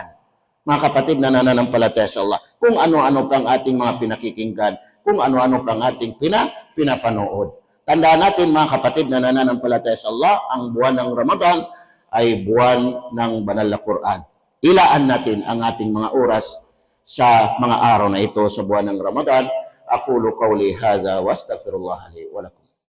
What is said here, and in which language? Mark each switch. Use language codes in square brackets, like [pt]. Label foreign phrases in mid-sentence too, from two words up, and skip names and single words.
[tl] Mga kapatid na nananampalataya sa Allah, kung ano-ano pang ating mga pinakikinggan, kung ano-ano pang ating pinapanood. Tandaan natin mga kapatid na nananampalataya sa Allah, ang buwan ng Ramadan ay buwan ng banal na Quran. Ilaan natin ang ating mga oras sa mga araw na ito sa buwan ng Ramadan. [ar] أقول قولي هذا وأستغفر الله لي ولكم.